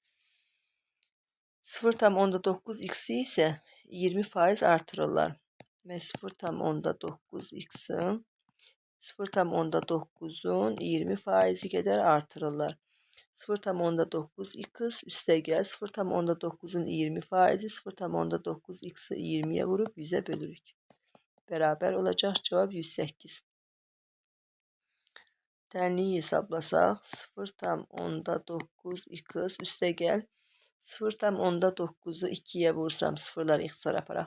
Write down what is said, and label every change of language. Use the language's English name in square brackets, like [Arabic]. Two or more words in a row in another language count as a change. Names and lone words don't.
[Azerbaijani] 0,9x-i isə 20% artırırlar. Deməli, 0,9x-ın 0,9'un 20%i qədər artırırlar. 0,9x üstəgəl 0,9'un 20%i 0,9x-i 20'ye vurub 100'e bölürük. Bərabər olacaq cevap 108. Tənliyi hesablasaq 0,9x üstəgəl 0,9'u 2'ye vursam sıfırları ixtisar aparaq.